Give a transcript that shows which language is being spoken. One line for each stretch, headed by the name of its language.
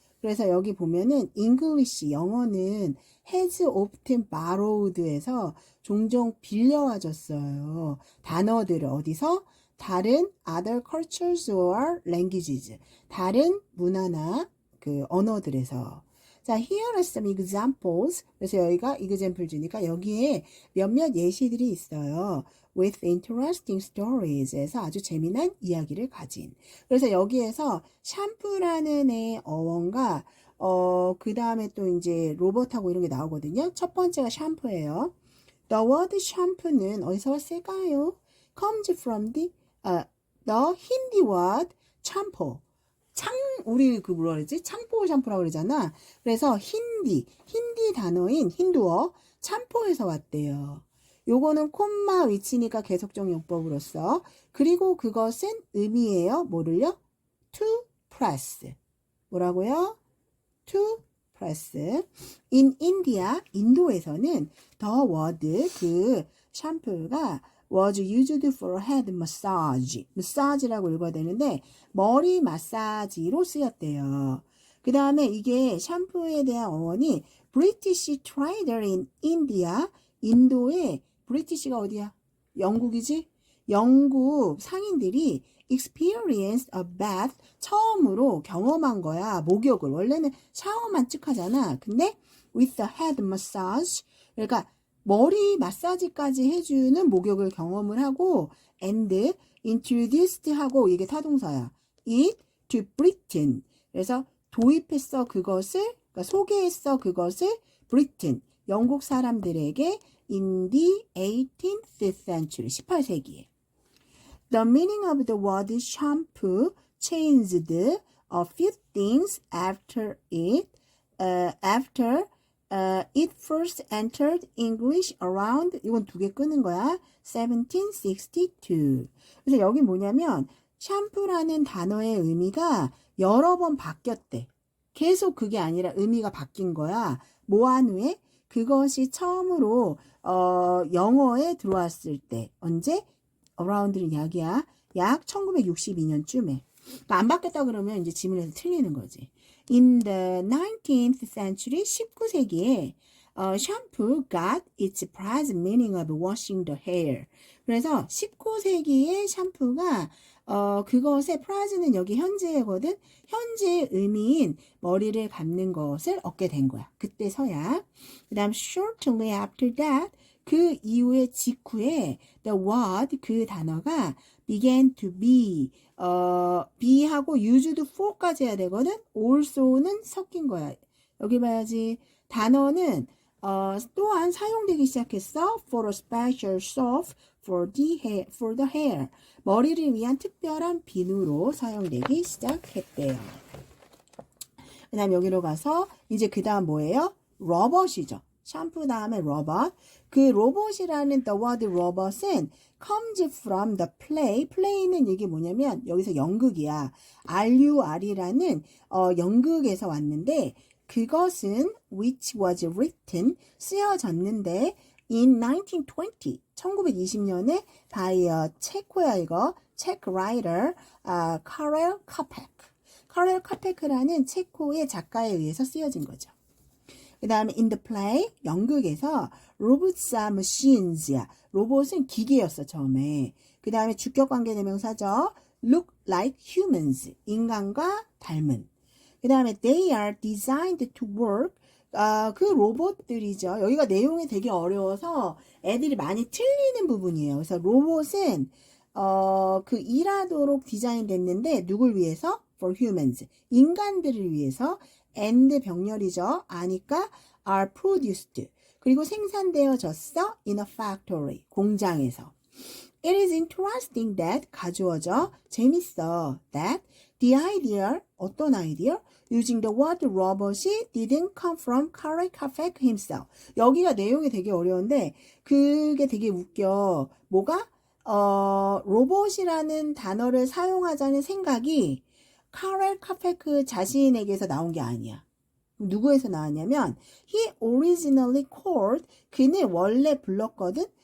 Korean: 그래서 여기 보면은 English 영어는
English: has often borrowed
Korean: 에서 종종 빌려와줬어요. 단어들을 어디서? 다른
English: other cultures or languages.
Korean: 다른 문화나 그 언어들에서.
English: 자, here are some examples.
Korean: 그래서 여기가 example 주니까 여기에 몇몇 예시들이 있어요.
English: With interesting stories
Korean: 에서 아주 재미난 이야기를 가진. 그래서 여기에서 샴푸라는 애 어원과 그 다음에 또 이제 로봇하고 이런 게 나오거든요. 첫 번째가 샴푸예요.
English: The word shampoo는
Korean: 어디서 왔을까요?
English: Comes from the Hindi word 샴푸.
Korean: 우리 그 뭐라 그러지? 창포 샴푸라고 그러잖아. 그래서 힌디 단어인 힌두어 참포에서 왔대요. 요거는 콤마 위치니까 계속적 용법으로서. 그리고 그것은 의미예요. 뭐를요?
English: To press.
Korean: 뭐라고요?
English: To press. In India,
Korean: 인도에서는
English: the word
Korean: 그 샴푸가
English: was used for head massage.
Korean: massage라고 읽어야 되는데 머리 마사지로 쓰였대요. 그 다음에 이게 샴푸에 대한 어원이
English: British trader in India.
Korean: 인도의 브리티시가 어디야? 영국이지? 영국 상인들이
English: experienced a bath.
Korean: 처음으로 경험한 거야. 목욕을. 원래는 샤워만 쭉 하잖아.
English: 근데 with a head massage.
Korean: 그러니까 머리 마사지까지 해주는 목욕을 경험을 하고
English: and introduced
Korean: 하고 이게 타동사야.
English: it to Britain.
Korean: 그래서 도입했어 그것을, 그러니까 소개했어 그것을 Britain. 영국 사람들에게
English: in the 18th century.
Korean: 18세기에.
English: The meaning of the word shampoo changed a few things after it first entered English around,
Korean: 이건 두 개 끄는 거야.
English: 1762.
Korean: 그래서 여기 뭐냐면 샴푸라는 단어의 의미가 여러 번 바뀌었대. 계속 그게 아니라 의미가 바뀐 거야. 뭐한 후에? 그것이 처음으로 영어에 들어왔을 때. 언제? around는 약이야. 약 1962년쯤에. 그러니까 안 바뀌었다 그러면 이제 지문에서 틀리는 거지.
English: In the 19th century,
Korean: 19세기에
English: shampoo got its present meaning of washing the hair.
Korean: 그래서 19세기에 샴푸가 그것의 present는 여기 현재거든. 현재의 의미인 머리를 감는 것을 얻게 된 거야. 그때서야. 그 다음
English: shortly after that,
Korean: 그 이후에 직후에
English: the word
Korean: 그 단어가 began to be be하고 used for까지 해야 되거든. also는 섞인 거야. 여기 봐야지. 단어는 또한 사용되기 시작했어.
English: for a special soap for the hair.
Korean: 머리를 위한 특별한 비누로 사용되기 시작했대요. 그 다음 여기로 가서 이제 그 다음 뭐예요? 로봇이죠. 샴푸 다음에 로봇.
English: 그 로봇이라는 the word robot은 comes from the play.
Korean: play는 이게 뭐냐면 여기서 연극이야. RUR이라는 연극에서 왔는데 그것은
English: which was written
Korean: 쓰여졌는데
English: in 1920
Korean: 1920년에 by 체코야 이거 체크 writer 카렐 카펙. 카렐 카페크라는 체코의 작가에 의해서 쓰여진 거죠. 그 다음에
English: in the play,
Korean: 연극에서
English: robots are machines야.
Korean: 로봇은 기계였어, 처음에. 그 다음에 주격관계대명사죠.
English: look like humans,
Korean: 인간과 닮은. 그 다음에
English: they are designed to work,
Korean: 그 로봇들이죠. 여기가 내용이 되게 어려워서 애들이 많이 틀리는 부분이에요. 그래서 로봇은 그 일하도록 디자인됐는데 누굴 위해서?
English: for humans,
Korean: 인간들을 위해서. and 병렬이죠. 아니까
English: are produced.
Korean: 그리고 생산되어졌어
English: in a factory.
Korean: 공장에서.
English: It is interesting that
Korean: 가주어죠. 재밌어. that
English: The idea,
Korean: 어떤 아이디어?
English: Using the word robot이 didn't come from Karel Capek himself.
Korean: 여기가 내용이 되게 어려운데 그게 되게 웃겨. 뭐가? 로봇이라는 단어를 사용하자는 생각이 카렐 카페크 자신에게서 나온 게 아니야. 누구에서 나왔냐면
English: he originally called,
Korean: 그는 원래 불렀거든.